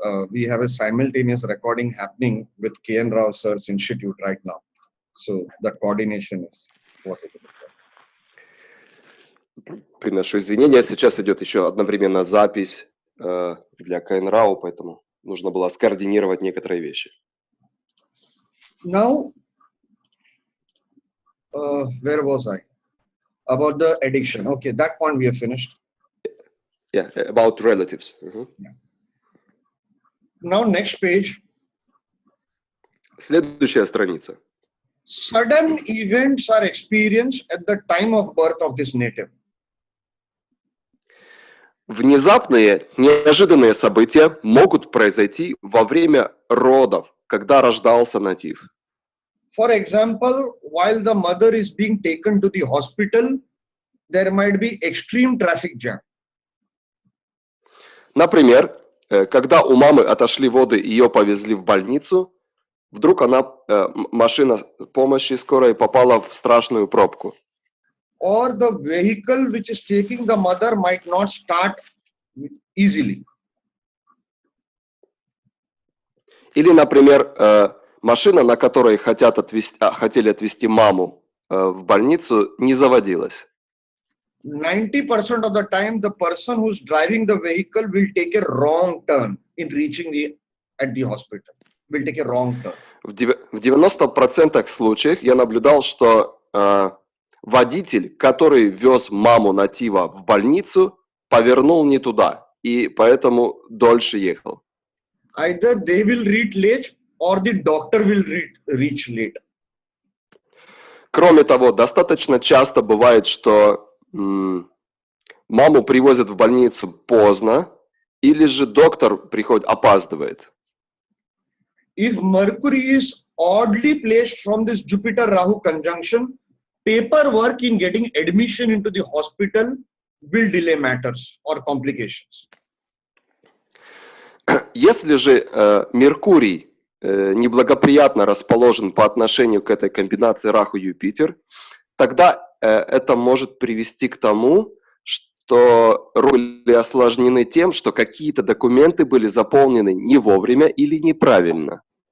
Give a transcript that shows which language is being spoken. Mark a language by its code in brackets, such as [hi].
[en] We have a simultaneous recording happening with K.N. Rao Sir's Institute right now. So the coordination is possible. [ru] Приношу извинения. Сейчас идет еще одновременно запись для КНРАУ, поэтому нужно было скоординировать некоторые вещи. [en] Now, where was I? About the addiction. Okay, that point we have finished. Yeah, about relatives. Now, next page. [ru] Следующая страница. [en] Sudden events are experienced at the time of birth of this native. [ru] Внезапные, неожиданные события могут произойти во время родов, когда рождался натив. [en] For example, while the mother is being taken to the hospital, there might be extreme traffic jam. [ru] Например, когда у мамы отошли воды и ее повезли в больницу, вдруг машина помощи скорой попала в страшную пробку. [en] Or the vehicle which is taking the mother might not start easily. [ru] Или, например, машина, на которой хотели отвезти маму в больницу, не заводилась. [en] 90% of the time, the person who's driving the vehicle will take a wrong turn in reaching at the hospital. Will take a wrong turn. [ru] В 90% случаев я наблюдал, что водитель, который вез маму натива в больницу, повернул не туда, и поэтому дольше ехал. [en] Either they will reach late or the doctor will reach late. [ru] Кроме того, достаточно часто бывает, что маму привозят в больницу поздно, или же доктор опаздывает. [en] If Mercury is oddly placed from this Jupiter-Rahu conjunction, paperwork in getting admission into the hospital will delay matters or complications. [ru] Если же Меркурий неблагоприятно расположен по отношению к этой комбинации Раху-Юпитер, тогда это может привести к тому, что были осложнены тем, что какие-то документы были заполнены не вовремя или неправильно.